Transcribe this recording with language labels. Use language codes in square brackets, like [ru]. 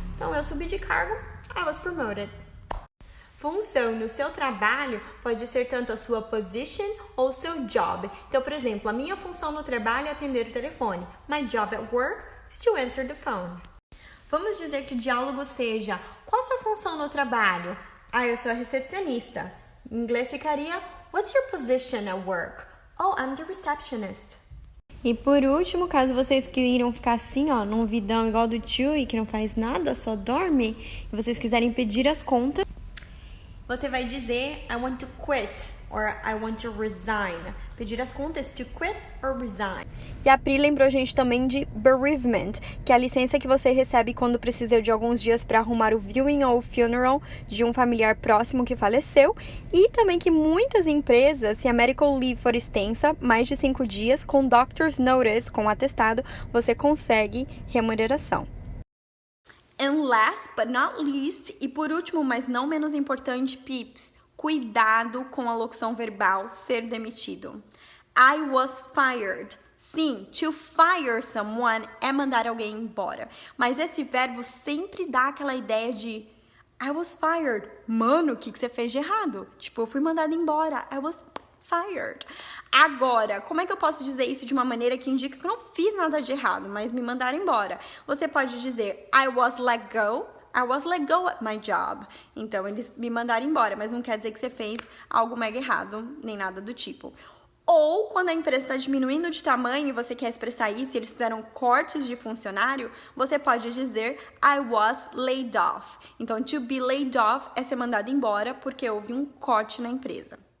[pt] Então, eu subi de cargo, [en] I was promoted. [pt] Função no seu trabalho pode ser tanto a sua position ou o seu job. Então, por exemplo, a minha função no trabalho é atender o telefone. [en] My job at work is to answer the phone. [pt] Vamos dizer que o diálogo seja, qual a sua função no trabalho? Eu sou a recepcionista. Em inglês ficaria, [en] what's your position at work? Oh, I'm the receptionist. [pt] E por último, caso vocês queiram ficar assim, num vidão igual do Chewie, que não faz nada, só dorme, e vocês quiserem pedir as contas, você vai dizer [en] I want to quit or I want to resign. [pt] Pedir as contas to quit or resign. E a Pri lembrou a gente também de bereavement, que é a licença que você recebe quando precisa de alguns dias para arrumar o viewing ou o funeral de um familiar próximo que faleceu. E também que muitas empresas, se a medical leave for extensa, mais de 5 dias, com doctor's notice, com atestado, você consegue remuneração. [en] And last but not least, [pt] e por último, mas não menos importante, peeps, cuidado com a locução verbal ser demitido. [en] I was fired. Sim, to fire someone [pt] é mandar alguém embora. Mas esse verbo sempre dá aquela ideia de [en] I was fired. [pt] Mano, o que você fez de errado? Tipo, eu fui mandada embora. [en] I was fired. [pt] Agora, como é que eu posso dizer isso de uma maneira que indica que eu não fiz nada de errado, mas me mandaram embora? Você pode dizer [en] I was let go. I was let go at my job. [pt] Então, eles me mandaram embora, mas não quer dizer que você fez algo mega errado, nem nada do tipo. Ou, quando a empresa está diminuindo de tamanho e você quer expressar isso e eles fizeram cortes de funcionário, você pode dizer [en] I was laid off. [pt] Então, to be laid off é ser mandado embora porque houve um corte na empresa.